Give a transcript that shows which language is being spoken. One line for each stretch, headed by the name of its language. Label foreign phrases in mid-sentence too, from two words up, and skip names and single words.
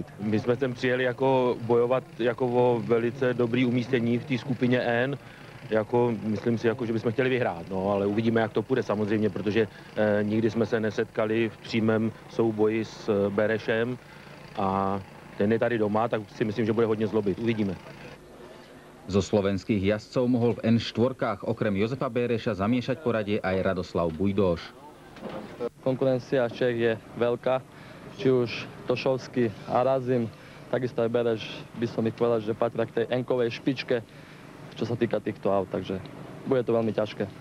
Czech: My jsme sem přijeli jako bojovat jako o velice dobrý umístění v té skupině N. Myslím si, že bychom chtěli vyhrát, no, ale uvidíme, jak to půjde samozřejmě, protože nikdy jsme se nesetkali v přímém souboji s Berešem a ten je tady doma, tak si myslím, že bude hodně zlobit. Uvidíme.
Slovak: Zo slovenských jazdcov mohol v N4 okrem Jozefa Bereša zamiešať poradie aj Radoslav Bujdóš. Konkurencia Čech je veľká, či už Tošovský, Arazim, takisto aj Bereš, by som ich povedal, že patria k tej N-kovej špičke, čo sa týka týchto aut, takže bude to veľmi ťažké.